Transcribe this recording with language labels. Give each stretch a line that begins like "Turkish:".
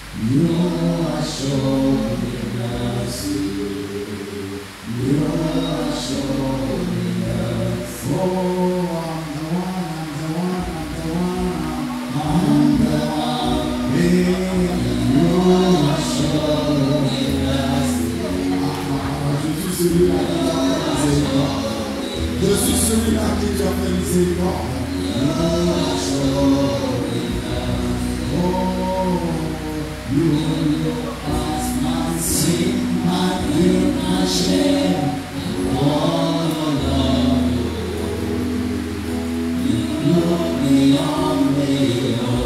English: You are showing mercy. You are showing mercy. Oh, I'm the one, I'm the one. Hey, you are showing mercy.
French: Je suis celui-là qui t'a fait miséricorde. Je suis celui-là qui t'a fait miséricorde.
English: You are showing mercy. Oh, you are my sin, my guilt, my shame. Look beyond me, oh.